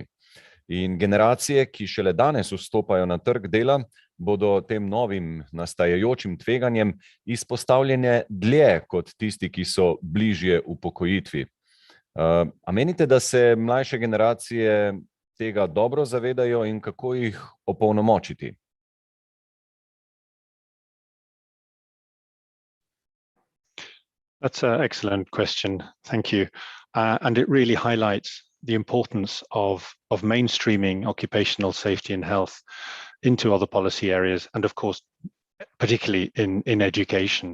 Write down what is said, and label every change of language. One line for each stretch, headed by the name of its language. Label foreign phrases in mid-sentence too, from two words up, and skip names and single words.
Slovenian: In generacije, ki šele danes vstopajo na trg dela, bodo tem novim nastajajočim tveganjem izpostavljene dlje kot tisti, ki so bližje upokojitvi. A menite, da se mlajše generacije tega dobro zavedajo in kako jih opolnomočiti?
English: That's an excellent question. Thank you. And it really highlights the importance of mainstreaming occupational safety and health into other policy areas, and of course, particularly in education.